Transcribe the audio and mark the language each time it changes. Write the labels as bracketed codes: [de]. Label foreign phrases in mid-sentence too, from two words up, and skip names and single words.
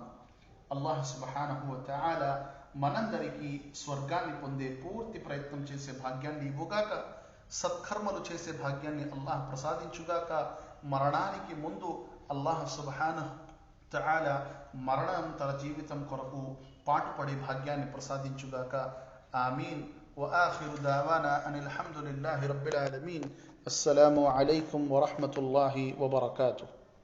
[ar] الله سبحانه وتعالى [te] మనందరికీ స్వర్గాన్ని పొందే పూర్తి ప్రయత్నం చేసే భాగ్యాన్ని ఇవ్వుగాక. సత్కర్మలు చేసే భాగ్యాన్ని అల్లాహ్ ప్రసాదించుగాక. మరణానికి ముందు [ar] الله سبحانه تعالى [te] మరణాంతర జీవితం కొరకు పాటుపడే భాగ్యాన్ని ప్రసాదించుగాక. ఆమీన్. [ar] وآخر دعوانا أن الحمد لله رب العالمين. السلام عليكم ورحمة الله وبركاته.